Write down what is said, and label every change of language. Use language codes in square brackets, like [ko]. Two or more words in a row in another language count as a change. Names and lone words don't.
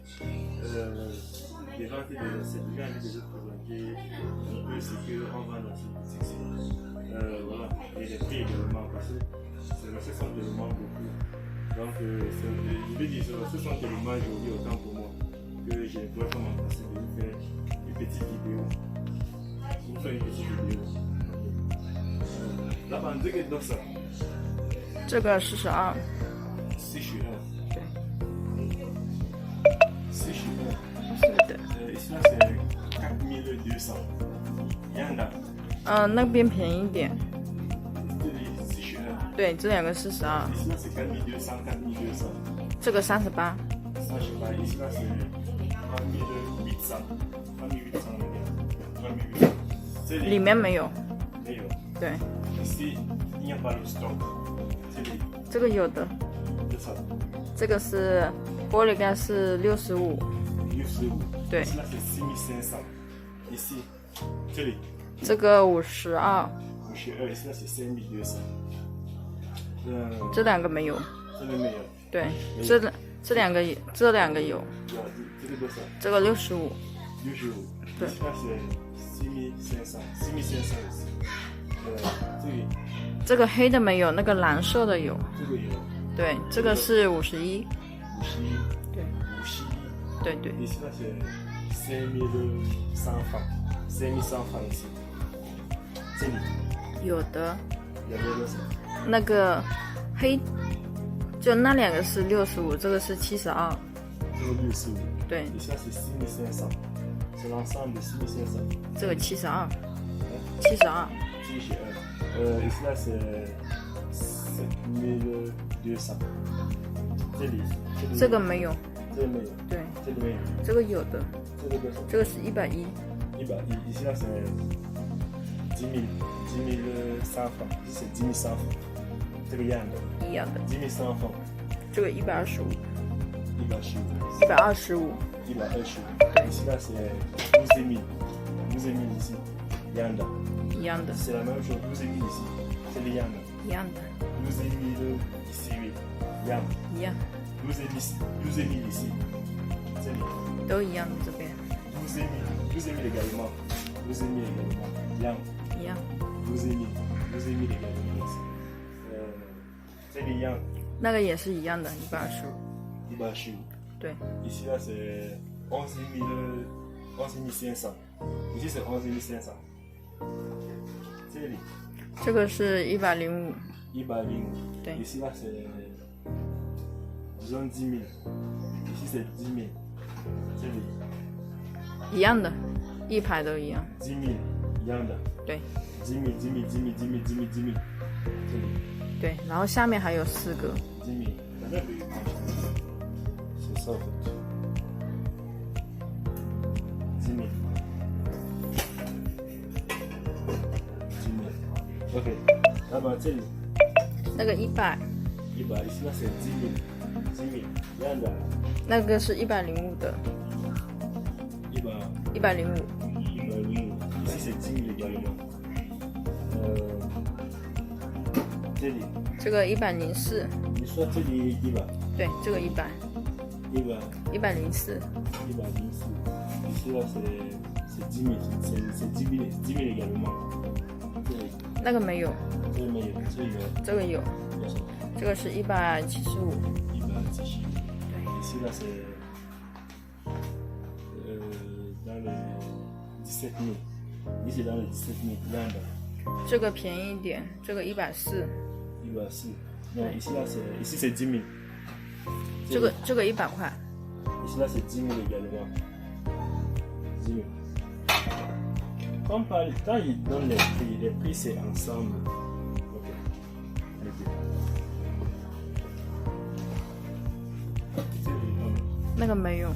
[fr] Des gens qui déjà présenter un peu ce qu'on vend dans cette boutique-ci. Voilà, et les prix également, parce que ce sont tellement beaucoup. Donc, je vais dire, ce sont tellement jolis autant pour moi que je ne pourrais pas m'en passer de vous faire une petite vidéo [zh] 老板，这个多少？这个42。 42。对。 42。是的。 [fr] ici là c'est 4200， [zh] 一样的。那边便宜一点。这里42。对，这两个42。 [fr] ici là c'est 4200，4200。 [zh] 这个38。 [fr] 38，ici là c'est 3800，3800 那边。这 [zh] 里面没有。没有。对。 [fr] ici il n'y a pas de stock。这里。 [zh] 这个有的。多少？这个是玻璃盖是65。 65。对。 [fr] ici là c'est 6500。ici， [zh] 这里。这个52。 [fr] 52，ici là c'est 5200。 [zh] 这两个没有。这里没有。对，这两个有。这个多少？这个65。 65。对。 [fr] ici là c'est 6500。 [zh] 这个黑的没有，那个蓝色的有。这个有。对，这个是51。 51。对。 51。对对。 [fr] ici là c'est 5100 francs，5100 francs ici。 [zh] 这里。有的。有没有多少？那个黑，就那两个是65，这个是72。这个65。对。 [fr] ici là c'est 4500，c'est l'ensemble de 4500。 [zh] 这个72。72。 [fr] ici là c'est 7200。 [zh] 这里。这个没有。这个没有。对。这里没有。这个有的。这个多少？这个是110。 [fr] ici là c'est 10,100 francs， ici c'est 10,100 francs。 [zh] 这个样的。一样的。 [fr] 10,100 francs。 [zh] 这个125。 125。对。 [fr] ici là c'est 12,000 ici， [zh] 一样的。一样的。 [fr] c'est la même chose， 12,000 ici， [zh] 这里一样的。一样的。 [fr] 12,000 ici， 一样。 [zh] 一样。 [fr] 12,000 ici， 这里。 [zh] 都一样的这边。 [fr] 12,000 également， 12,000 également， [zh] 一样。一样。 [fr] 12,000 également ici， [zh] 这里一样。那个也是一样的，125。 125。对。 [fr] ici là c'est 11,500， ici c'est 11,500。 [zh] 这里。这个是105。 105。对。 [fr] ici là c'est 10,000， ici c'est 10,000。 [zh] 这里。一样的，一排都一样。 10,000，一样的。对。 10,000，这里。对，然后下面还有4个。 [fr] 10,000，反正 c'est ça en fait。10,000。OK， [zh] 那么这里。那个100。 [fr] ici là c'est 10,000， [zh] 一样的。那个是105的。105。 [fr] ici c'est 10,000 également。 [zh] 这里。这个104。你说这里100？对，这个100。 [fr] 104。ici là c'est 10,000， c'est 10,000 également。 [zh] 那个没有。这个没有，这个有。这个是175。 175。 [fr] 对。ici là c'est dans les 17,000， ici dans les 17,000， [zh] 一样的。这个便宜一点，这个140。 [fr] 140。non ici là c'est 10,000。 [zh] 这个100块。 [fr] ici là c'est 10,000 également。10,000。Quand ils donnent les prix c'est ensemble. [zh] OK。那个没有。